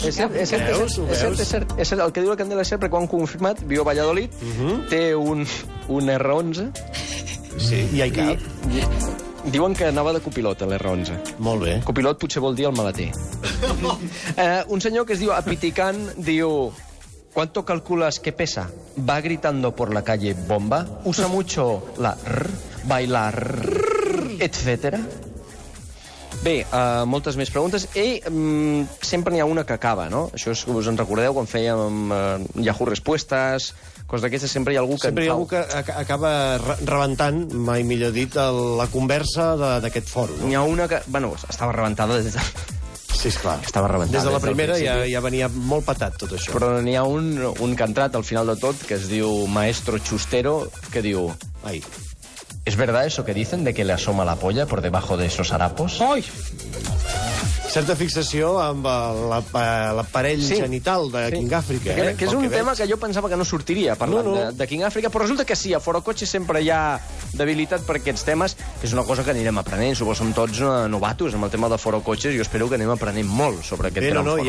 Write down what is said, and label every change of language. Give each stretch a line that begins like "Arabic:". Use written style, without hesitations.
Catalan: És cert, el que diu la candela és cert, perquè ho han confirmat, viu a Valladolid, té un R11, Sí, i hi cap. diuen que anava de copilot, a l'R11. Molt bé. Copilot potser vol dir el maleter. Un senyor que es diu Apitican diu...
Spanish: ¿Cuánto calculas que pesa? Va gritando por la calle bomba. Usa mucho la bailar, etcétera.
Catalan: Bé, moltes més preguntes. I sempre n'hi ha una que acaba, no? Això us en recordeu quan fèiem Yahoo Respuestes, coses d'aquestes, sempre hi ha algú que... Sempre hi ha algú que acaba rebentant, mai millor dit, la conversa d'aquest fòrum. N'hi ha una que... Bueno, estava rebentada des de... Sí, esclar. Estava rebentada Des de la des del primera principi. ja venia molt patat, tot això. Però n'hi ha un que ha entrat al final de tot, que es diu Maestro Chustero, que diu... Ai.
Spanish: ¿Es verdad eso que dicen de que le asoma la polla por debajo de esos harapos? Ai!
Catalan: Certa fixació amb l'aparell genital de King Àfrica, Que és un tema que jo pensava que no sortiria parlant de King Àfrica, però resulta que sí, a Forocoche sempre hi ha debilitat per aquests temes, que és una cosa que anirem aprenent. Suposo som tots novatos amb el tema de Forocoches, i jo espero que anem aprenent molt sobre aquest gran fòrum.